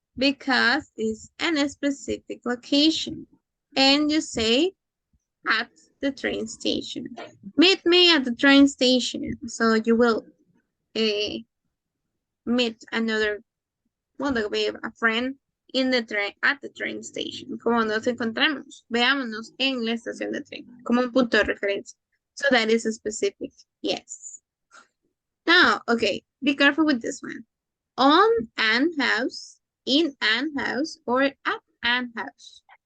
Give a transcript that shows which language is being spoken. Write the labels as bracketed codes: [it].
[en] Because it's in a specific location. And you say at the train station. Meet me at the train station. So you will meet another, well, there will be a friend in the train, at the train station. [es] Como nos encontramos, veámonos en la estación de tren, como un punto de referencia. [en] So that is a specific, yes. Now, okay, be careful with this one. On an house, in an house, or at an house.